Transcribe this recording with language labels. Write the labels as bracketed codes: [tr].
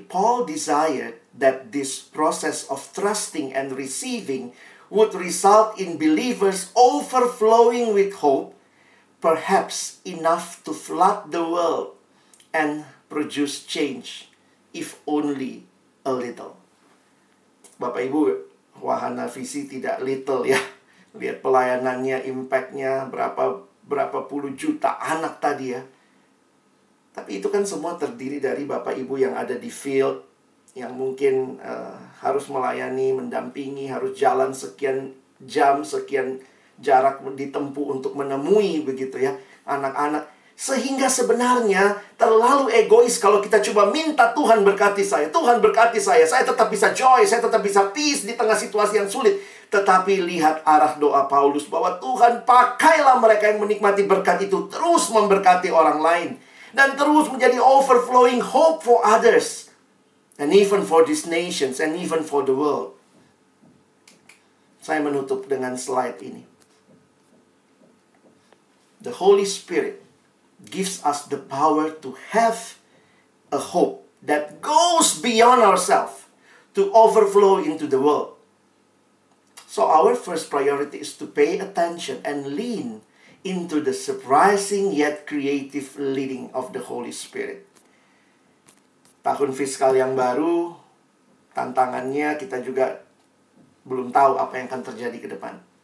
[en] Paul desired that this process of trusting and receiving would result in believers overflowing with hope, perhaps enough to flood the world and produce change, if only a little. [id] Bapak Ibu, wahana visi tidak little ya. Lihat pelayanannya, impact-nya, berapa puluh juta anak tadi ya. Tapi itu kan semua terdiri dari Bapak Ibu yang ada di field, yang mungkin harus melayani, mendampingi, harus jalan sekian jam, sekian jarak ditempuh untuk menemui begitu ya anak-anak. Sehingga sebenarnya terlalu egois kalau kita coba minta Tuhan berkati saya. Tuhan berkati saya tetap bisa joy, saya tetap bisa peace di tengah situasi yang sulit. Tetapi lihat arah doa Paulus bahwa Tuhan pakailah mereka yang menikmati berkat itu terus memberkati orang lain. Dan terus menjadi [en] overflowing hope for others. And even for these nations and even for the world. [id] Saya menutup dengan slide ini. [en] The Holy Spirit gives us the power to have a hope that goes beyond ourselves to overflow into the world. So our first priority is to pay attention and lean into the surprising yet creative leading of the Holy Spirit. [id] Tahun fiskal yang baru, tantangannya kita juga belum tahu apa yang akan terjadi ke depan.